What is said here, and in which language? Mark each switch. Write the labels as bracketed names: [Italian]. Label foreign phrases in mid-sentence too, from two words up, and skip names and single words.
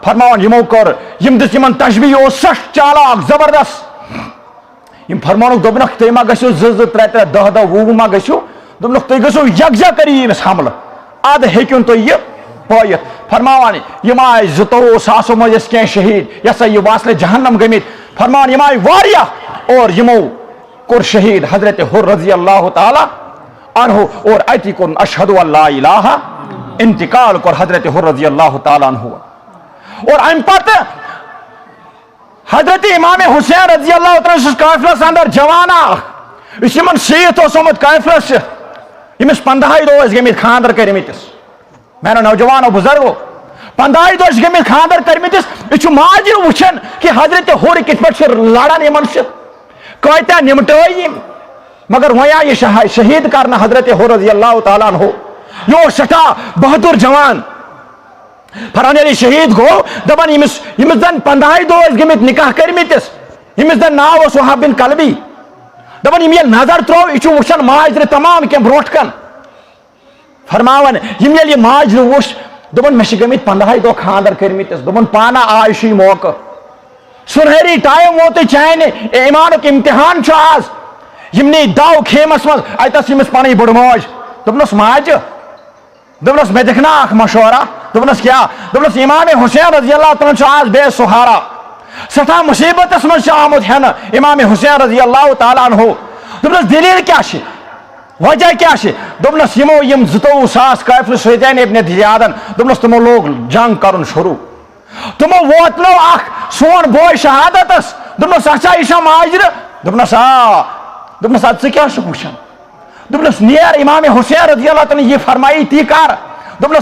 [Kashmiri] فرماون یمو کر یم دس یمن تشبیہ اوس سخ چالاک زبردست یم فرمانک دوپنک تُہۍ ما گژھِو 2 2 3 3 10 10 20 ما گژھِو دوپنک تُہۍ گژھِو یکجا کٔرِو ییٚمِس حملہٕ اد ہیٚکِوُن تُہۍ یہِ پٲیِتھ فرماوان یم آیہِ 22 ساسو منٛز ٲسۍ کینٛہہ شہیٖد یہِ ہسا یہِ واصلہِ جہنم گٔمٕتۍ فرماوان یم آیہِ واریاہ اور یمو کوٚر شہیٖد حضرت حر [Arabic] رضی اللہ تعالیٰ عنہ [Kashmiri] اور اتی کوٚرُن [Arabic] اشہدُ اللہ الہ [Kashmiri] انتقال کوٚر حضرت حر [Arabic] رضی اللہ تعالیٰ عنہ [Kashmiri] اور امہِ پتہٕ حضرت امام حسین [Arabic] رضی اللہ تعالیٰ [Kashmiri] سٕنٛدِس قٲفلس اندر جوان اکھ یُس یمن سۭتۍ اوس آمُت قٲفلس ییٚمِس 15 دۄہ ٲسۍ گٔمٕتۍ خانٛدر کٔرمٕتِس میانو نوجوانو بزرگو 15 دۄہ ٲسۍ گٔمٕتۍ خانٛدر کٔرمٕتِس یہِ چھُ ماجہِ وٕچھان کہِ حضرت حر کِتھ پٲٹھۍ چھُ لڑان یمن سۭتۍ کۭتیاہ نمٹٲے یِم مگر وۄنۍ آیہِ یہِ شہیٖد کرنہٕ حضرت حر [Arabic] رضی اللہ تعالیٰ عنہ [Kashmiri] یہِ اوس سٮ۪ٹھاہ بہادُر جوان فران ییٚلہِ شہیٖد گوٚو دپان ییٚمِس زن 15 دۄہ ٲسۍ گٔمٕتۍ نکاح کٔرمٕتِس ییٚمِس زن ناو اوس وہاب بن کلبی دپان یِم ییٚلہِ نظر ترٛوو یہِ چھُ وٕچھان ماجرِ تمام کینٛہہ برونٛٹھ کن فرماوان یِم ییٚلہِ یہِ ماجرِ وٕچھ دوٚپُن مےٚ چھِ گٔمٕتۍ 15 دۄہ خانٛدر کٔرمٕتِس دوٚپُن پانا آے چھُ یہِ موقعہٕ سُنہری ٹایم ووتُے چانہِ ایمانُک امتحان چھُ آز یِم نی دو خیمس منٛز اتہِ ٲس ییٚمِس پنٕنۍ بٔڑ موج دوٚپنس ماجہِ دوٚپنس مےٚ دِکھ نا اکھ مشورہ دوٚپنس کیٛاہ دوٚپنس امام حسین [Arabic] رضی اللہ [Kashmiri] تعالیٰ چھُ آز بے سہارا سٮ۪ٹھاہ مُصیبتس منٛز چھُ آمُت ہٮ۪نہٕ امام حسین [Arabic] رضی اللہ تعالیٰ عنہ [Kashmiri] دوٚپنس دلیٖل کیٛاہ چھِ وجہ کیٛاہ چھِ دوٚپنس یِمو یِم 22 ساس قٲفلہٕ سۭتۍ أنۍ ابن زیادن دوٚپنس تِمو لوگ جنگ کرُن شروٗع تِمو ووتنو اکھ سون بوے شہادتس دوٚپنس اچھا یہِ چھا ماجرٕ دوٚپنس آ دوٚپنس ادٕ ژٕ کیٛاہ چھُکھ وٕچھان دوٚپنس نیر امام حسین [Arabic] رضی اللہ تعالیٰ [Kashmiri] یہِ فرمایی تی کر دوٚپنس